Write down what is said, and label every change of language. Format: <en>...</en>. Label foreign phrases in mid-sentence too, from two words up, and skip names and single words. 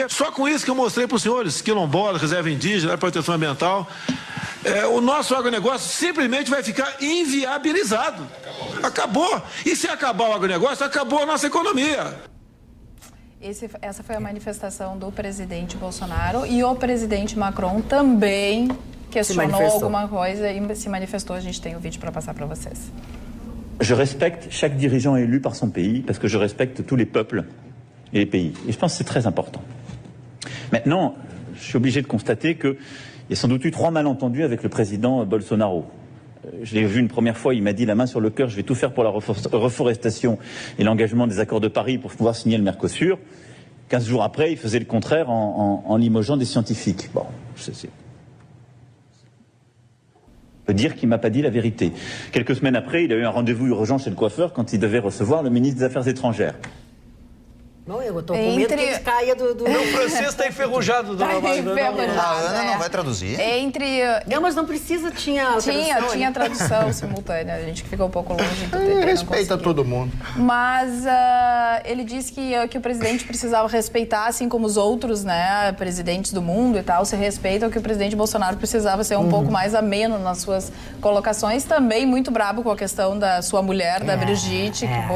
<pt>Só com isso que eu mostrei para os senhores, quilombolas, reserva indígena, proteção ambiental, o nosso agronegócio simplesmente vai ficar inviabilizado. Acabou. E se acabar o agronegócio, acabou a nossa economia. Essa foi a manifestação do presidente Bolsonaro, e o presidente Macron também questionou alguma coisa e se manifestou. A gente tem o vídeo para passar para vocês.</pt> <fr>Je respecte chaque dirigeant élu par son pays parce que je respecte tous les peuples et les pays. Et je pense que c'est très important. Maintenant, je suis obligé de constater qu'il y a sans doute eu 3 malentendus avec le président Bolsonaro. Je l'ai vu une première fois, il m'a dit la main sur le cœur, je vais tout faire pour la reforestation et l'engagement des accords de Paris pour pouvoir signer le Mercosur. 15 jours après, il faisait le contraire en limogeant des scientifiques. Bon, c'est... peut dire qu'il ne m'a pas dit la vérité. Quelques semaines après, il a eu un rendez-vous urgent chez le coiffeur quand il devait recevoir le ministre des Affaires étrangères.</fr> <pt>Não, eu tô com medo que ele caia do... Meu francês está enferrujado, dona Marina. A Ana não vai traduzir? Não, mas não precisa, tinha tradução simultânea, a gente que ficou um pouco longe do TT. Respeita todo mundo. Mas ele disse que o presidente precisava respeitar, assim como os outros, né, presidentes do mundo e tal, se respeitam, que o presidente Bolsonaro precisava ser um pouco mais ameno nas suas colocações, também muito brabo com a questão da sua mulher, da Brigitte, Bolsonaro.</pt>